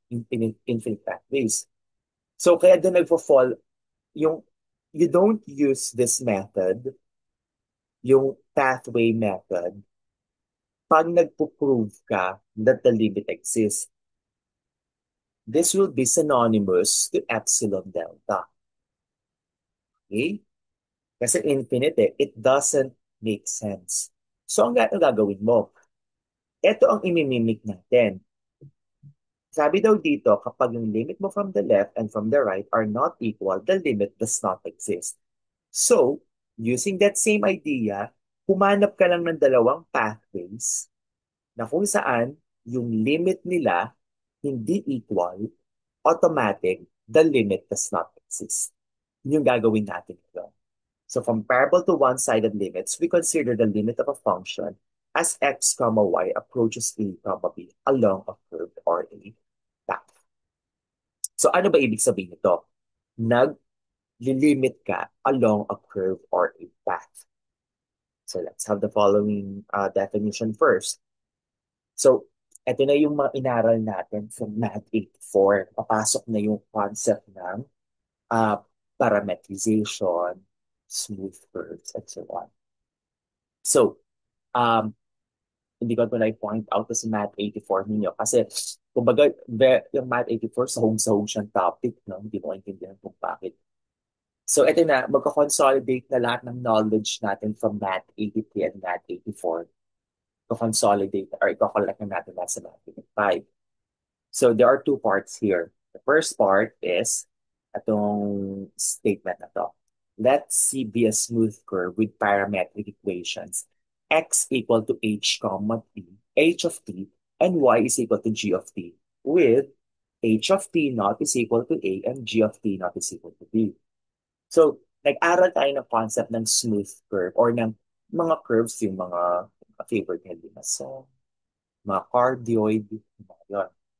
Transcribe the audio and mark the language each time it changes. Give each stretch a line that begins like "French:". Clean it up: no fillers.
English: Infinite pathways. So,
Filipino: kaya doon nagpo-fall yung
English: you don't use this method, yung pathway method, pag nagpo-prove ka that the limit exists. This will be synonymous to epsilon delta. Okay? Kasi infinite it doesn't make sense.
Filipino: So, ang gagawin mo, ito ang imimimik natin. Sabi daw dito, kapag yung
English: limit mo from the left and from the right are not equal, the limit does not exist. So, using that same idea,
Filipino: humanap ka lang ng dalawang pathways na kung saan yung limit nila hindi equal,
English: automatic, the limit does not exist.
Filipino: Yun yung gagawin natin ito.
English: So comparable to one-sided limits, we consider the limit of a function as x comma y approaches A comma B along a curve or a path.
Filipino: So ano ba ibig sabihin nito? Nag-limit ka
English: along a curve or a path. So let's have the following definition first.
Filipino: So ito na yung mga inaral natin from Math 84. Papasok na yung concept ng uh, parametrization, smooth curves, and so on. So, um, hindi ko ito na-point out sa Math 84 ninyo kasi kumbaga yung Math 84 sahong-sahong siyang topic, no? Hindi mo maintindihan kung bakit. So ito na, magka-consolidate na lahat ng knowledge natin from Math 83 and Math 84. Consolidate or i-collect na natin lahat sa Math 85.
English: So there are two parts here. The first part is atong statement na to. Let C be a smooth curve with parametric equations. X equal to h comma t, h of t, and y is equal to g of t with h of t naught is equal to a and g of t naught is equal to b.
Filipino: So, nag-aral tayo ng concept ng smooth curve or ng mga curves, yung mga favorite nila limason, mga cardioid, mga yun.